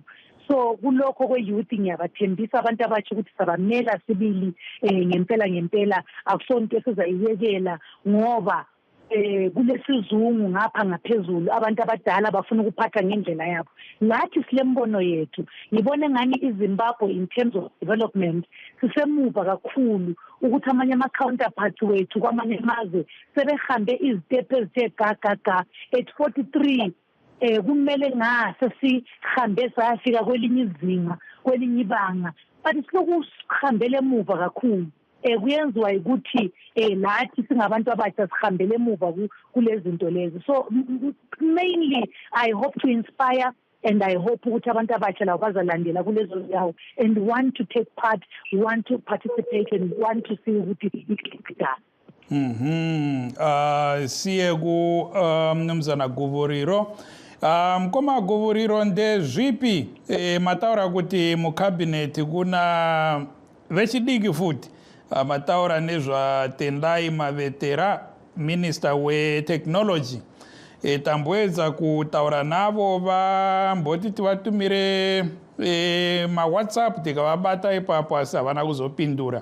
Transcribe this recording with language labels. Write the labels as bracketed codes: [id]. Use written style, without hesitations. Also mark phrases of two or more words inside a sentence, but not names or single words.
[nd] So kulokho kwe-youth ngiyabathembisa abantu abatsha ukuthi sabamela sibili ngempela akusonto esizayiyekela ngoba kulesizungu ngapha ngaphezulu abantu abadala bafuna ukuphatha ngendlela yabo. Ngathi silembono yethu ngibone ngani iZimbabwe [en] in terms of development [nd] sisemuva kakhulu ukuthi amanye ama-counterparts wethu kwamanye amazwe sebehambe izitepe ezithe gaga at 43 kumele ngase sihambe sayafika kwelinye izinga kwelinye ibanga but siloku sihambele emuva kakhulu kuyenziwa ukuthi lathi singabantu abatsha sihambele emuva kulezi zinto lezi. [en] So mainly I hope to inspire and I hope [nd] ukuthi abantu abatsha labo bazalandela kulezo ndawo [en] and want to take part, want to participate and want to see [nd] ukuthi ikudala. Siye ku mnumzana Guvuriro. [sn] Koma Guvuriro ndezvipi mataura kuti mucabinet kuna vechidiki futi mataura nezvatendai Mavetera, minister wetechnology, tambowedza kutaura navo vamboti tivatumire mawhatsapp tikavabata ipapo asi havana kuzopindura.